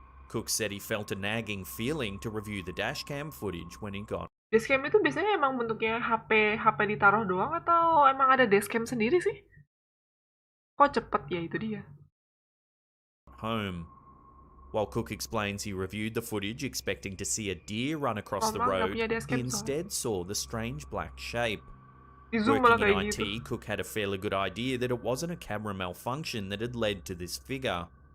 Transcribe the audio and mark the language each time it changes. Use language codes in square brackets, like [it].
[en] Cook said he felt a nagging feeling to review the dashcam footage when he got [id] Dashcam itu biasanya emang bentuknya HP ditaruh doang atau emang ada dashcam sendiri sih? Kok cepet ya itu dia. [en] home. While Cook explains he reviewed the footage expecting to see a deer run across the road, he instead saw the strange black shape. Working in IT, Cook had a fairly good idea that it wasn't a camera malfunction that had led to this figure.